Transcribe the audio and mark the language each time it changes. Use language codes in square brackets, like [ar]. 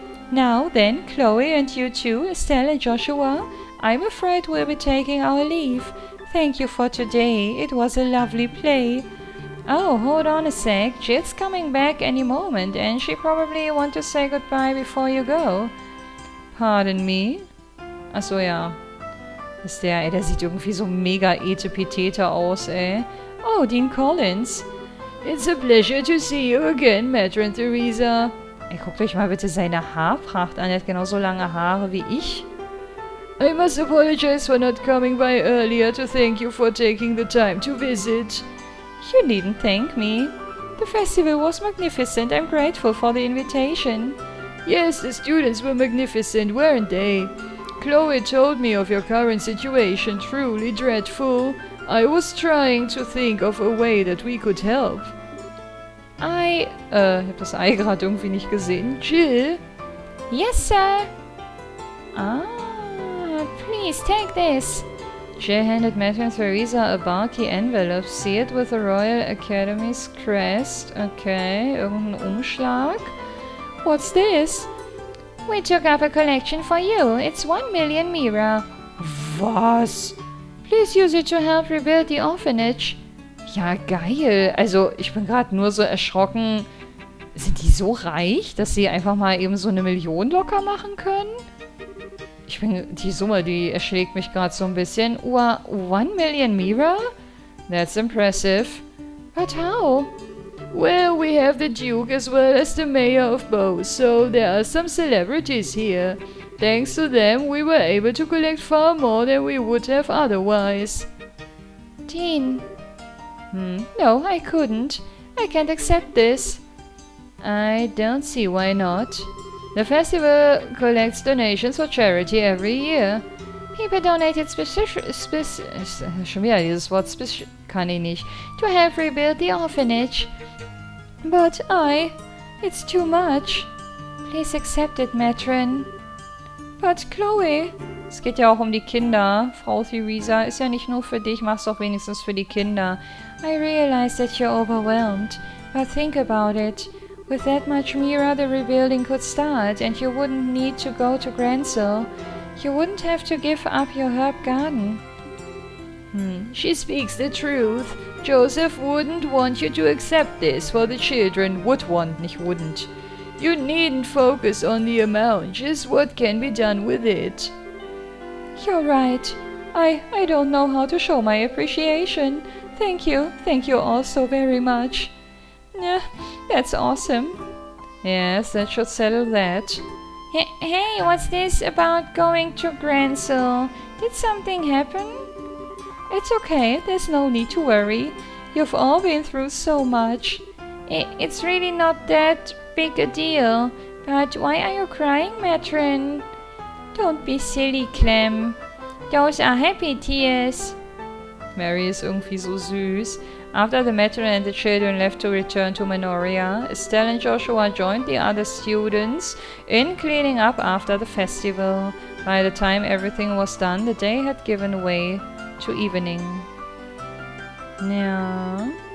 [en] Now then, Chloe and you two, Estelle and Joshua, I'm afraid we'll be taking our leave. Thank you for today. It was a lovely play. Oh, hold on a sec. Jill's coming back any moment, and she probably want to say goodbye before you go. Pardon me? [de] Achso, ja. Ist der sieht irgendwie so mega etepetete aus, ey. [en] Oh, Dean Collins. It's a pleasure to see you again, Matron Theresa. [de] Ey, guckt euch mal bitte seine Haarpracht an. Er hat genauso lange Haare wie ich. [en] I must apologize for not coming by earlier to thank you for taking the time to visit. You needn't thank me. The festival was magnificent. I'm grateful for the invitation. Yes, the students were magnificent, weren't they? Chloe told me of your current situation, truly dreadful. I was trying to think of a way that we could help. [de] Ich hab das Ei gerade irgendwie nicht gesehen. [en] Jill? Yes, sir. Ah, please take this. Jill handed Matron Theresa a bulky envelope sealed with the Royal Academy's crest. [de] Okay, irgendein Umschlag. [en] What's this? We took up a collection for you. It's 1 million MEHR. Was? Please use it to help rebuild the orphanage. [de] Ja, geil. Also, ich bin gerade nur so erschrocken. Sind die so reich, dass sie einfach mal eben so 1 Million locker machen können? Die Summe, die erschlägt mich gerade so ein bisschen. [en] 1 million MEHR? That's impressive. But how? Well, we have the Duke as well as the Mayor of both, so there are some celebrities here. Thanks to them, we were able to collect far more than we would have otherwise. Dean. No, I couldn't. I can't accept this. I don't see why not. The festival collects donations for charity every year. People donated [de] schon wieder dieses Wort kann ich nicht. [en] To help rebuild the orphanage. But it's too much. Please accept it, Matron. [de] But Chloe, es geht ja auch um die Kinder. Frau Theresa, ist ja nicht nur für dich, mach's doch wenigstens für die Kinder. [en] I realize that you're overwhelmed, but think about it. With that much MEHR, the rebuilding could start, and you wouldn't need to go to Gransel. You wouldn't have to give up your herb garden. She speaks the truth. Joseph wouldn't want you to accept this for the children. Would want, nicht wouldn't. You needn't focus on the amount, just what can be done with it. You're right. I don't know how to show my appreciation. Thank you all so very much. Yeah, that's awesome. Yes, that should settle that. Hey, what's this about going to Gransel? Did something happen? It's okay, there's no need to worry. You've all been through so much. It's really not that big a deal. But why are you crying, Matron? Don't be silly, Clem. Those are happy tears. [de] Mary ist irgendwie so süß. [en] After the matron and the children left to return to Menoria, Estelle and Joshua joined the other students in cleaning up after the festival. By the time everything was done, the day had given way to evening. Yeah.